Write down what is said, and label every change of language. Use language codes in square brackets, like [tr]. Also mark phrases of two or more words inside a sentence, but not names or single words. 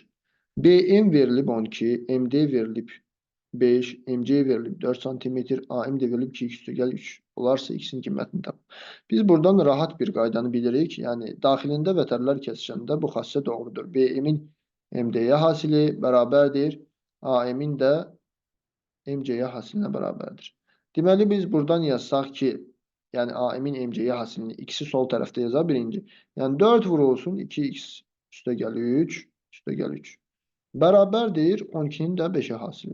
[az] BM verilib 12, MD verilib 5, MC verilib 4 cm, AM də verilib 2x üstə gəl 3 olarsa x-in qiymətini tap. Biz buradan rahat bir qaydanı bilirik. Yəni, daxilində vətənlər kəsişəndə bu xassə doğrudur. BM-in MD-yə hasili bərabərdir. AM-in də MC-yə hasilinə bərabərdir. Deməli, biz buradan yazsaq ki, yəni AM-in MC-yə hasilini x-i sol tərəfdə yazaq birinci. Yəni 4 vurulsun 2x üstə gəl 3, üstə gəl 3. Bərabərdir 12'nin də 5'ə hasili.